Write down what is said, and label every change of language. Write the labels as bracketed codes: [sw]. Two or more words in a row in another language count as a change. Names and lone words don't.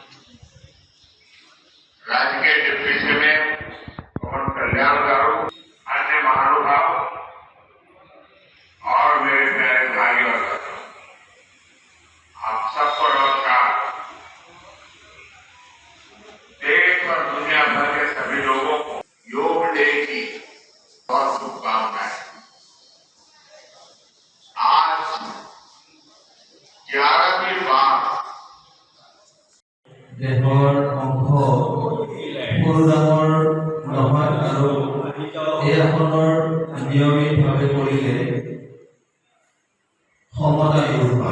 [hi] राज्य के [en] Deputy CM [hi] पवन कल्याण गारू, अन्य महानुभाव और मेरे प्यारे भाई और बहनों, आप सबको नमस्कार। देश और दुनिया भर के सभी लोगों को योग डे की बहुत शुभकामनाएं। आज 11वीं बार [as] দেহৰ অংশ সৰু ডাঙৰ নহয় আৰু এই আসনৰ নিয়মিতভাৱে কৰিলে সমতা দূৰ হয়।